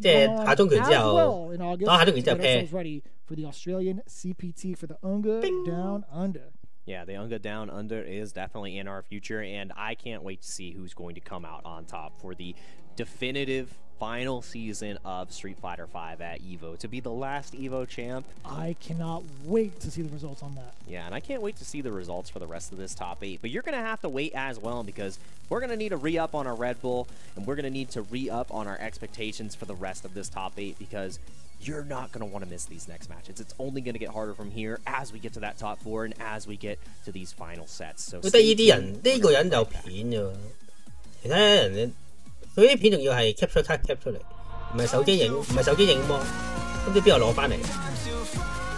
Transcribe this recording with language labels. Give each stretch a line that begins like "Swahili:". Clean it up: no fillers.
Chinese: 即係下中拳之後，當下中拳之後 pair
English: ready for the Australian CPT for the UNGA Down Under. Yeah, the UNGA Down Under is definitely in our future, and I can't wait to see who's going to come out on top for the definitive final season of Street Fighter V at EVO to be the last EVO champ. I cannot wait to see the results on that. Yeah, and I can't wait to see the results for the rest of this top 8. But you're going to have to wait as well because we're going to need to re-up on our Red Bull, and we're going to need to re-up on our expectations for the rest of this top 8 because you're not going to want to miss these next matches. It's only going to get harder from here as we get to that top 4 and as we get to these final sets. So
Chinese: 覺得呢啲人呢個人就片啫，其他人佢啲片仲要係 capture card cap 出嚟，唔係手機影，唔係手機影喎，咁啲邊度攞翻嚟？